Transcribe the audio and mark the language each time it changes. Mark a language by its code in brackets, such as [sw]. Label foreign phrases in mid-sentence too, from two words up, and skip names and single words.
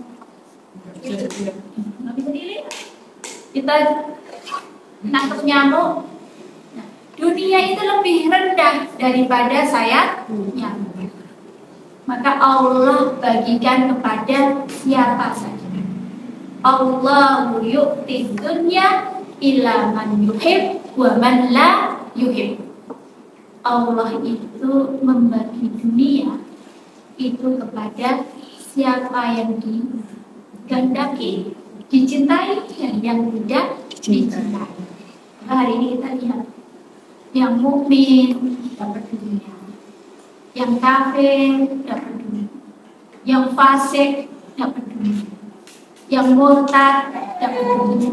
[id] Nggak bisa dilihat. Kita nangkep nyamuk. Nah, dunia itu lebih rendah daripada sayap nyamuk. Maka Allah bagikan kepada siapa saja. [ar] الله يعطي دنيا إلى من يحب ومن لا يحب. [id] Allah itu membagi dunia itu kepada siapa yang digandaki, dicintai, dan yang tidak dicintai. Hari ini kita lihat, yang mukmin dapat dunia, yang kafir dapat dunia, yang fasik dapat dunia, yang murtad dapat dunia.